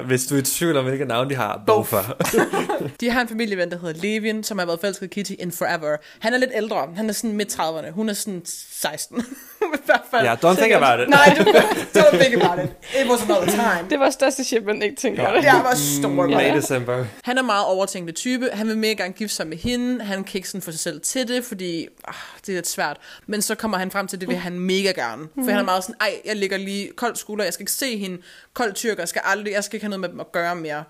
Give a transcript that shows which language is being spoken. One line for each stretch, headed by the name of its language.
Danish: Hvis du er i tvivl om, hvilket navn de har, Bofa. De har en familieven, der hedder Levin, som har været forelsket Kitty
English: in forever.
Danish: Han er lidt ældre. Han er sådan midt 30'erne. Hun er sådan 16. Ja,
English: don't think about it.
Danish: Nej,
English: don't think about it. It was another time.
Danish: Det var største shit, man ikke tænker. Det var stor.
English: May December.
Danish: Han er meget overtænkende type. Han vil mere gerne gifte sig med hende. Han kan ikke sådan få sig selv til det, fordi det er svært. Men så kommer han frem til, det vil han mega gerne. For han er meget sådan, ej, jeg ligger lige kold skulder, jeg skal ikke se hende. Kold tyrker, jeg skal ikke have noget med dem at gøre mere.